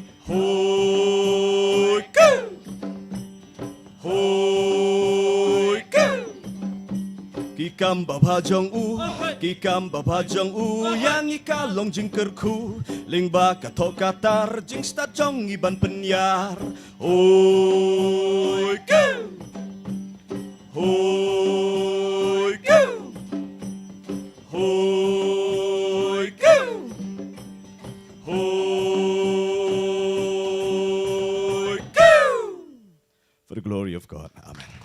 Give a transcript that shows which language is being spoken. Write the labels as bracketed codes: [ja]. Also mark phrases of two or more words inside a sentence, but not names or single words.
[kha] Hoi go! Hoi go! Kikam babhajong yang ikalong jing kyrkhu, ling ba ka tokatar jing sta jong iban penyar. Hoi go! Hoi go! Hoi go! Hoi go! [en] For the glory of God. Amen.